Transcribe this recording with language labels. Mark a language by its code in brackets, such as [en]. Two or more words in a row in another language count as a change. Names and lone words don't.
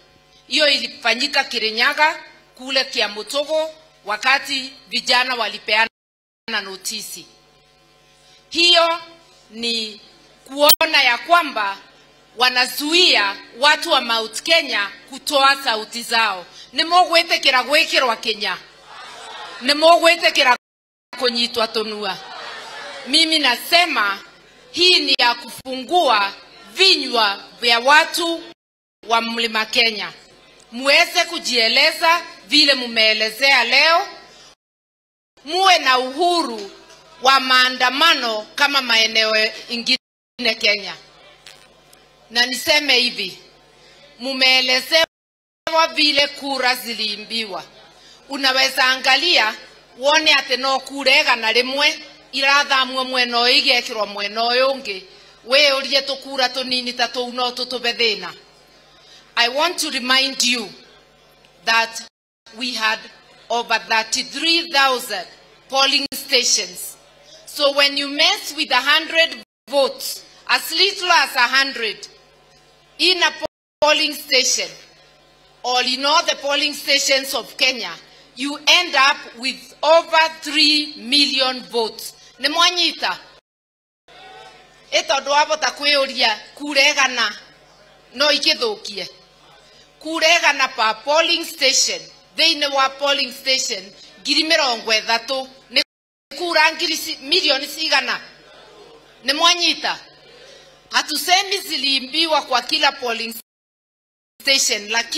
[sw] Hiyo ilifanyika Kirinyaga kule Kiamutogo wakati vijana walipeana notisi. Hiyo ni kuona ya kwamba wanazuia watu wa Mount Kenya kutoa sauti zao. [mer] Nimogwetekera gwikirwa Kenya, nimogwetekera kunyitwa tonua. [sw] Mimi nasema hii ni ya kufungua vinywa vya watu wa Mlima Kenya, muweze kujieleza vile mumeelezea leo, muwe na uhuru wa maandamano kama maeneo ingine Kenya. Na niseme hivi, mumeelezewa vile kura ziliimbiwa. Unaweza angalia uone ati [mer] no kurega na rimwe irathamwo mweno igekirwa mweno yonge, we urie tukura tunini ta tou no tutubethina. [en] I want to remind you that we had over 33,000 polling stations. So when you mess with 100 votes, as little as 100 in a polling station, or in all the polling stations of Kenya, you end up with over 3 million votes. [mer] Nemwanyita etondo abota kwiuria kuregana no ikithukie kuregana pa [en] polling station [mer] thiini wa [en] polling station [mer] 30,000 ni kura milioni cigana. [sw] Nemwanyita hatusemi zilimbiwa kwa kila [en] polling station, [sw] lakini